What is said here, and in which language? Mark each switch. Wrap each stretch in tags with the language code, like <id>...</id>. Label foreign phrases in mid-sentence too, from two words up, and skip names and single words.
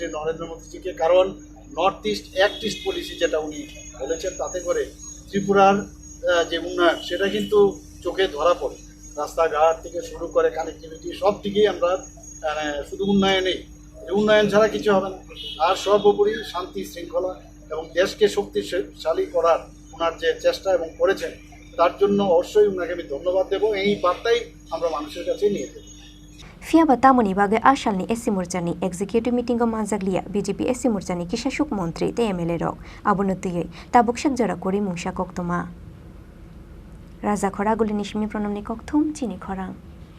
<bn>নরেন্দ্র মোদীজিকে কারণ</bn> <en>North East Act East Policy</en> <bn>যেটা উনি বলেছেন তাতে করে ত্রিপুরার যে উন্নয়ন সেটা কিন্তু চোখে ধরা পড়ে রাস্তাঘাট থেকে শুরু করে কানেক্টিভিটি সব দিকেই আমরা শুধু উন্নয়নেই উন্নয়ন ছাড়া কিছু হবে না আর সর্বোপরি শান্তি শৃঙ্খলা এবং দেশকে শক্তিশালী করার ওনার যে চেষ্টা এবং করেছেন তার জন্য অবশ্যই ওনাকে আমি ধন্যবাদ দেবো এই বার্তাই আমরা মানুষের কাছে নিয়ে দেবো</bn> <trp>Fiaba Tamoni Bage Ashalni SC Murjani</trp> <en>Executive Meeting of</en> <trp>Manzaglia BJP SC Murjani Kishashuk Montri te MLA Rock Abunutige Tabukshak Jara Kori Mungsha Koktoma Raza Khoraguli Nishmi Pronamni Koktum Chini Khorang</trp>